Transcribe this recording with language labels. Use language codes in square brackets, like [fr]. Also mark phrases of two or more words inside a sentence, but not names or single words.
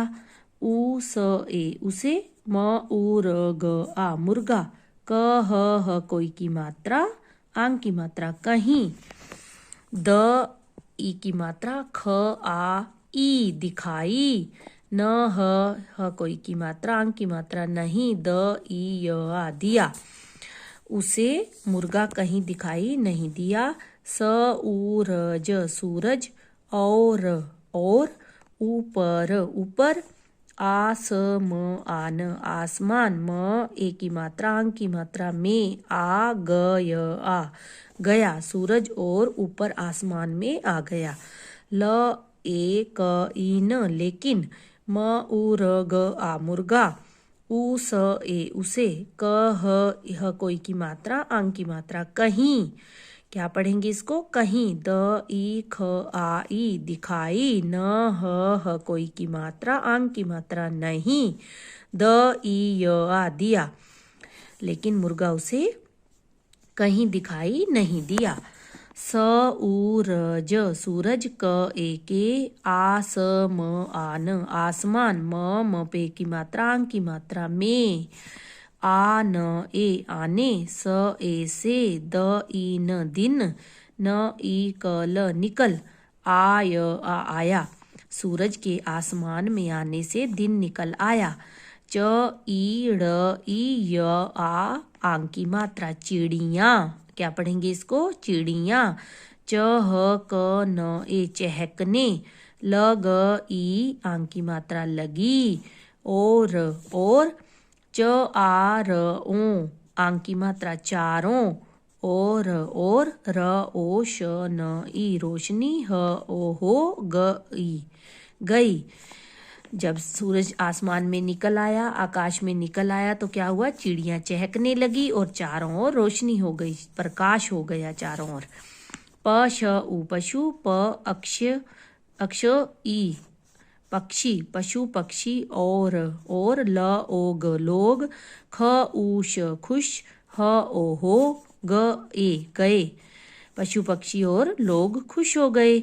[hi] उ स ए उसे, म उ र ग आ मुर्गा, क ह कोई की मात्रा, आंग की मात्रा कहीं, द ई की मात्रा, ख आ ई दिखाई, न ह कोई की मात्रा, आंग की मात्रा नहीं, द ई य आ दिया। उसे मुर्गा कहीं दिखाई नहीं दिया। स उ र ज सूरज, और ऊपर ऊपर, आ स म आन आसमान, म ए की मात्रा आंग की मात्रा में, आ ग य आ गया, सूरज और ऊपर आसमान में आ गया। ल ए क ई न लेकिन, म उ र ग आ मुर्गा, उ स ए उसे, क ह कोई की मात्रा, आंग की मात्रा कहीं। क्या पढ़ेंगे इसको? कहीं, द ई ख आ ई दिखाई, न ह कोई की मात्रा, आंग की मात्रा नहीं, द ई य आ दिया। लेकिन मुर्गा उसे कहीं दिखाई नहीं दिया। स उ र ज सूरज, क ए के, आ स म आन आसमान, म पे की मात्रा, आंग की मात्रा में, आ न ए आने, स ए से, द ई न दिन, न ई क ल निकल, आ य आ आया। सूरज के आसमान में आने से दिन निकल आया। च ई ड़ ई य आ, आंग की मात्रा चिड़िया। क्या पढ़ेंगे इसको? चिड़िया। च ह क न ए चहकने, ल ग ई, आंग की मात्रा लगी, और च आ र ओ, आंग की मात्रा चारों, और र ओ श न ई रोशनी, ह ओ हो गई। जब सूरज आसमान में निकल आया, आकाश में निकल आया, तो क्या हुआ? चिड़ियां चहकने लगी और चारों ओर रोशनी हो गई, प्रकाश हो गया चारों ओर। प श उ पशु, प अक्ष ई पक्षी, पशु पक्षी, और ल ओ ग लोग, ख उ श खुश, ह ओ हो ग ए गए। पशु पक्षी और लोग खुश हो गए।